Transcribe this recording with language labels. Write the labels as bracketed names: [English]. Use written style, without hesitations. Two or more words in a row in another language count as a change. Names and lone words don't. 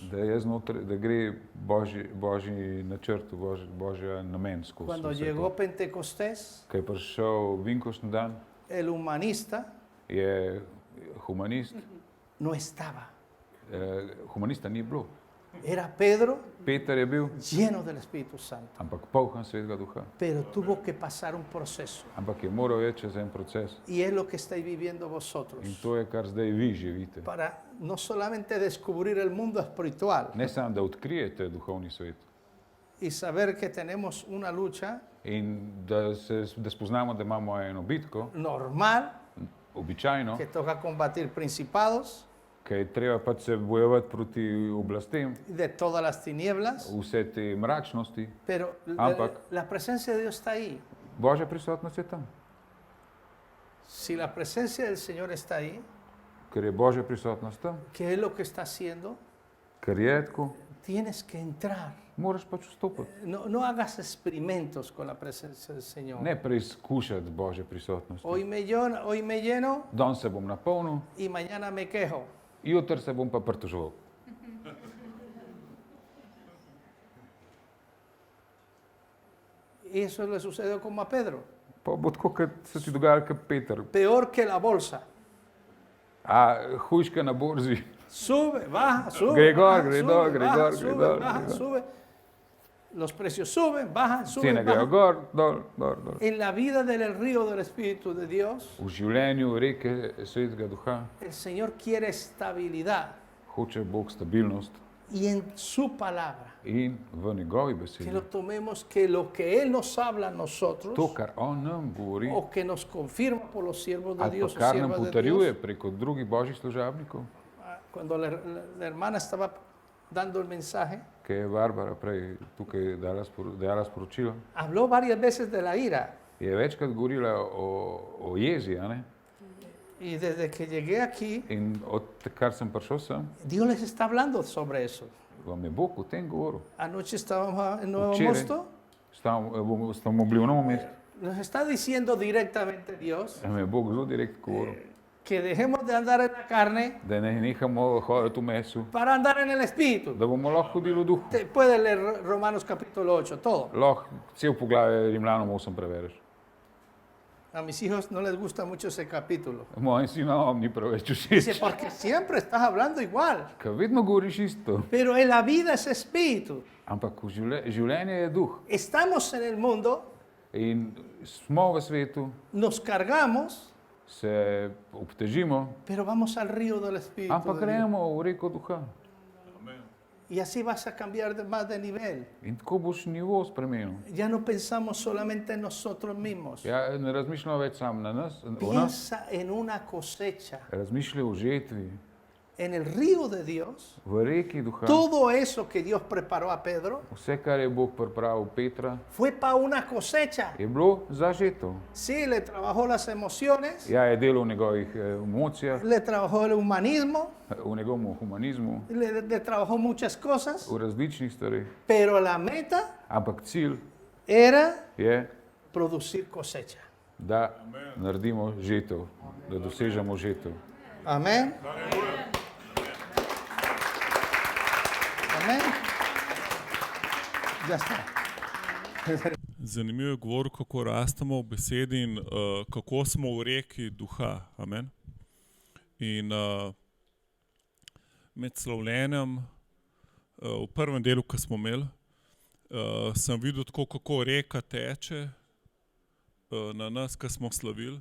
[Slovenian] da gre božji načrt, božja namen skozi. [Spanish] Cuando [Slovenian] vse [Spanish] llegó [Slovenian] to. [Spanish] Pentecostés, [Slovenian] Ko je prišel Vinkošni dan, [Spanish] el humanista [Slovenian] je humanist, [Spanish] no estaba. [Slovenian] humanista ni bilo. [Spanish] Era Pedro [Slovenian] Peter je bil, [Spanish] lleno del Espíritu Santo, [Slovenian] ampak polhan Svetega Duha. [Spanish] pero tuvo que pasar un proceso. [Slovenian] Ampak je moral iti čez en proces. [Spanish] Y es lo que estáis viviendo vosotros. [Slovenian] In to je, kar zdaj vi živite. [Spanish] Para no solamente descubrir el mundo espiritual [Slovenian] Ne samo, da odkrijete duhovni svet [Spanish] y saber que tenemos una lucha [Slovenian] in da spoznamo, da imamo eno bitko, [Spanish] normal, [Slovenian] običajno, [Spanish] que toca combatir principados [Slovenian] ki je treba pač se bojevati proti oblastem, [Spanish] de todas las tinieblas, [Slovenian] vse te mračnosti. [Spanish] pero [Slovenian] Ampak. [Spanish] la presencia de Dios está ahí. [Slovenian] Božja prisotnost je tam. [Spanish] Si la presencia del Señor está ahí, [Slovenian] Ker je Božja prisotnost tam, [Spanish] ¿qué es lo que está haciendo? [Slovenian] ker je tako, [Spanish] Tienes que entrar. [Slovenian] moraš pač vstopiti. [Spanish] No hagas experimentos con la presencia del Señor. [Slovenian] Ne preizkušati Božje prisotnosti. [Spanish] Hoy me lleno [Slovenian] Danes se bom napolnil, [Spanish] y mañana me quejo. [Slovenian] jutri se bom pa pritoževal. [Spanish] Y eso le sucedió como a Pedro. [Slovenian] Pa bo tako, kot se ti dogaja, kot Peter. [Spanish] Peor que la bolsa. [Slovenian] A hujška na borzi. [Spanish] Sube, baja, sube. [Slovenian] Gre gor, [Spanish] baja, [Slovenian] gre [Spanish] sube, [Slovenian] dol, gre [Spanish] baja, [Slovenian] gor, [Spanish] sube, [Slovenian] gre dol, [Spanish] baja, [Slovenian] gre dol. [Spanish] sube. Los precios suben, bajan, [Slovenian] Cene [Spanish] suben, [Slovenian] grejo [Spanish] bajan. [Slovenian] gor, dol, dol, dol. [Spanish] En la vida del río del Espíritu de Dios, [Slovenian] V življenju reke Svetega Duha [Spanish] el Señor quiere estabilidad [Slovenian] hoče Bog stabilnost [Spanish] y en su palabra. [Slovenian] in v njegovi [Spanish] Que [Slovenian] besedi. [Spanish] lo tomemos, que lo que Él nos habla a nosotros, [Slovenian] To, kar on nam govori, [Spanish] o que nos confirma por los siervos de [Slovenian] ali pa [Spanish] Dios o [Slovenian] kar nam [Spanish] siervas de [Slovenian] potrjuje [Spanish] Dios. [Slovenian] preko drugih božjih služabnikov, [Spanish] Cuando la hermana estaba dando el mensaje, [Slovenian] ki je Barbara prej tukaj dala sporočilo, [Spanish] habló varias veces de la ira. [Slovenian] je večkrat govorila o jezi, a ne? [Spanish] Y desde que llegué aquí, [Slovenian] In odkar sem prišel sem, [Spanish] Dios les está hablando sobre eso. [Slovenian] vam je Bog o tem govoril. [Spanish] Anoche estábamos en Nuevo [Slovenian] Včeraj [Spanish] Mosto. [Slovenian] smo bili v Novem mestu. [Spanish] Nos está diciendo directamente Dios [Slovenian] Nam je Bog zelo direkt govoril, [Spanish] que dejemos de andar en la carne [Slovenian] da ne nehamo hoditi v mesu, [Spanish] para andar en el Espíritu. [Slovenian] da bomo lahko hodili v duhu. [Spanish] Puedes leer Romanos capítulo 8, todo. [Slovenian] Lahko cel poglavje Rimljanom 8 prebereš. [Spanish] A mis hijos no les gusta mucho ese capítulo. [Slovenian] Mojim sinom ni preveč [Spanish] Dice, [Slovenian] všeč, [Spanish] porque siempre estás hablando igual. [Slovenian] ker vedno govoriš isto. [Spanish] Pero en la vida es espíritu. [Slovenian] Ampak življenje je duh. [Spanish] Estamos en el mundo, [Slovenian] In smo v svetu, [Spanish] nos cargamos, [Slovenian] se obtežimo, [Spanish] pero vamos al río del Espíritu. [Slovenian] ampak [Spanish] de Dios. [Slovenian] gremo v reko duha. [Spanish] Y así vas a cambiar más de nivel. [Slovenian] In tako boš nivo spremenil. [Spanish] Ya no pensamos solamente en nosotros mismos. [Slovenian] Ja, ne razmišljamo več sam na nas, o nas, [Spanish] Piensa en una cosecha, [Slovenian] razmišljaj o žetvi, [Spanish] en el río de Dios. [Slovenian] v reki duha. [Spanish] Todo eso que Dios preparó a Pedro [Slovenian] Vse, kar je Bog pripravil Petra, [Spanish] fue para una cosecha. [Slovenian] je bilo za žetev. [Spanish] Sí, le trabajó las emociones, [Slovenian] Ja, je delal v njegovih emocijah, [Spanish] le trabajó el humanismo, [Slovenian] v njegovem humanizmu, [Spanish] le trabajó muchas cosas, [Slovenian] v različnih stvareh. [Spanish] pero la meta [Slovenian] Ampak cilj [Spanish] era [Slovenian] je, [Spanish] producir cosecha. [Slovenian] da naredimo žetev, da dosežemo žetev. [Spanish] Amén. Amén. Ya está. [Slovenian] Zanimivo je govoril, kako rastemo v besedi in kako smo v reki duha. Amen. In med slavljenjem, v prvem delu, ki smo imeli, sem videl tako, kako reka teče na nas, ki smo slavili.